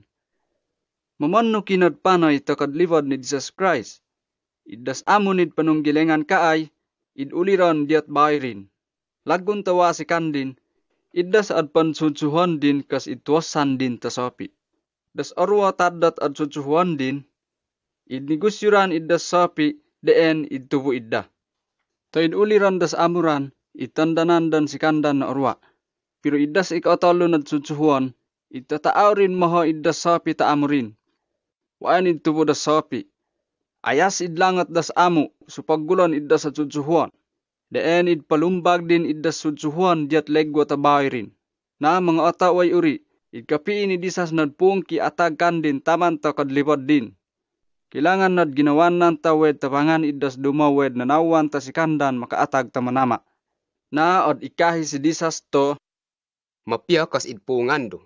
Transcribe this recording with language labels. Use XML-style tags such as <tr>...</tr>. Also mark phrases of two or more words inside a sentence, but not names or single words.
<atd>Mamanno kinad panay takadlivad ni Jesus Christ. Idas amo nid panunggilengan kaay, iduliran diat bayrin. Lagun tawa si kandin, idas ad pansudsuhon din kas itwasan din tasapi. Das arwa tadat ad sudsuhon din, idnigusyuran idas sapi, deen idtubo idda. Ta iduliran das amuran, itandanan dan si kandan na arwa. Pero idas ikatalo na sudsuhuan, itataaw rin maho idas sapi ta amurin. Waan itubo das sapi. Ayas idlangat das amo, supaggulan idas sa sudsuhuan. Deen idpalumbag din idas sudsuhuan diat legwa tabay rin. Na mga ataway uri, idkapiin idisas nadpung ki atag kandin taman ta kadlipad din. Kailangan nad ginawan nan tawed tapangan idas dumawed na nawan ta si kandan makaatag tamanama. Na od ikahi si disas to, Mapia kas idpungan do.</atd>